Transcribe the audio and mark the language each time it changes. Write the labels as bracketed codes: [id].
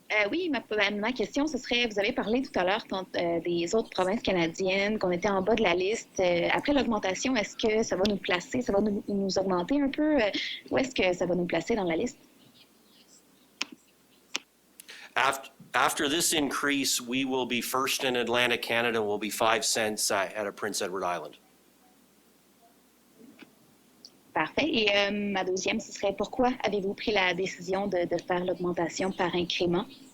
[fr] Oui, ma question, ce serait, vous avez parlé tout à l'heure des autres provinces canadiennes, qu'on était en bas de la liste. Après l'augmentation, est-ce que ça va nous placer, ça va nous augmenter un peu? Où est-ce que ça va nous placer dans la liste? [en] After this increase, we will be first in Atlantic Canada. We'll be 5 cents out of Prince Edward Island. [fr] Parfait. Et ma deuxième, ce serait pourquoi avez-vous pris la décision de faire l'augmentation par incrément?